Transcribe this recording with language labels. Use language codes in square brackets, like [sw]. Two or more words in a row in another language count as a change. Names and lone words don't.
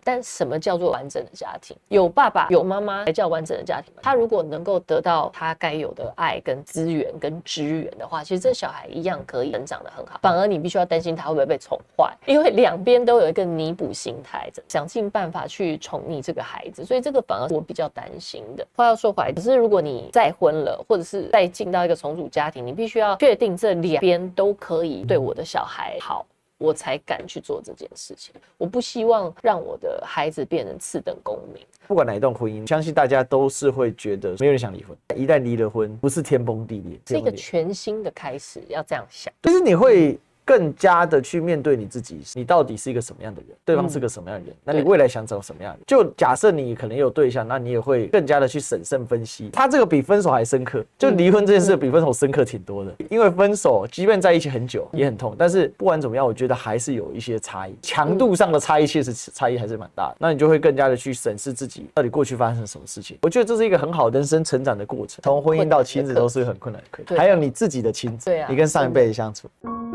[zh] 但什麼叫做完整的家庭？有爸爸有媽媽才叫完整的家庭。他如果能夠得到他該有的愛跟資源跟支援的話，其實這小孩一樣可以成長得很好，反而你必須要擔心他會不會被寵壞，因為兩邊都有一個彌補心態，想盡辦法去寵溺這個孩子，所以這個反而是我比較擔心的。話要說回來，可是如果你再婚了，或者是再進到一個重組家庭，你必須要確定這兩邊都可以對我的小孩好，我才敢去做這件事情。我不希望讓我的孩子变成次等公民。不管哪一段婚姻，相信大家都是会觉得没有人想離婚。一旦離了婚，不是天崩地裂，是一個全新的開始，要這樣想。就是你會更加的去面對你自己，你到底是一個什麼樣的人，对方是個什麼樣的人，那你未来想找什麼樣的人？就假設你可能有對象，那你也會更加的去審慎分析。他這個比分手還深刻，就離婚這件事比分手深刻挺多的。因為分手，即便在一起很久也很痛，但是不管怎麼樣，我覺得還是有一些差異，強度上的差異確實差異還是蠻大的。那你就會更加的去審視自己到底過去發生了什麼事情。我覺得這是一個很好的人生成長的過程，從婚姻到親子都是很困難的課題，還有你自己的親子，你跟上一輩的相處。